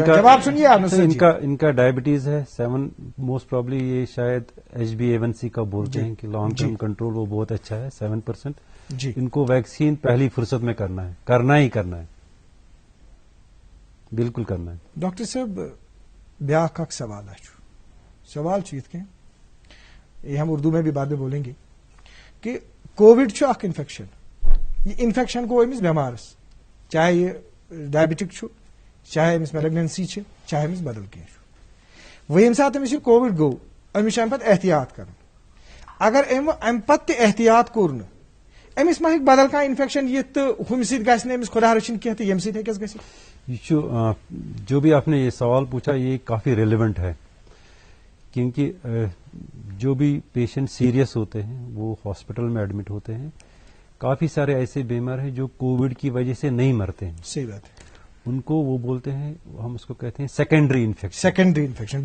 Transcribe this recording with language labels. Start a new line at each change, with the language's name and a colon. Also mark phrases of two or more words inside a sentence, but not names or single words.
Urdu: جواب سنیے آپ. ان کا ڈائبٹیز ہے 7,
English: most probably
Urdu: یہ شاید HbA1c کا بولتے ہیں کہ
English: long term control
Urdu: وہ بہت اچھا ہے 7%. جی ان کو ویکسین پہلی فرصت میں کرنا ہی کرنا ہے, بالکل کرنا ہے.
Kashmiri: ڈاکٹر صاحب بیاکھ اکھ سوال یت کن
Urdu: یہ ہم اردو میں بھی بعد میں بولیں گے
Kashmiri: کہ کووڈ چھُ اکھ انفیکشن, یہ انفیکشن گو امس بیمارس, چاہے یہ ڈائبٹک چھُ, چاہے امس میلیگننسی چھِ, چاہے امس بدل کینٛہہ چھُ. وۄنۍ ییٚمہِ ساتہٕ أمِس یہِ کووِڈ گوٚو أمِس چھُ اَمہِ پتہٕ احتیاط کرُن. اگر اَمہِ پتہٕ تہِ احتیاط کوٚر نہٕ أمِس ما ہیٚکہِ بدل کانٛہہ انفیکشن یِتھ تہٕ ہُمہِ سۭتۍ گژھِ نہٕ أمِس خۄدا رٔچھِنۍ کینٛہہ تہٕ ییٚمہِ سۭتۍ ہیٚکٮ۪س گٔژھِتھ.
Urdu: جو بھی آپ نے یہ سوال پوچھا یہ کافی ریلیونٹ ہے, کیونکہ جو بھی پیشنٹ سیریس ہوتے ہیں وہ ہاسپٹل میں ایڈمٹ ہوتے ہیں. کافی سارے ایسے بیمار ہیں جو کووڈ کی وجہ سے نہیں مرتے ہیں. صحیح بات ہے. ان کو وہ بولتے ہیں, ہم اس کو کہتے ہیں
English: secondary infection.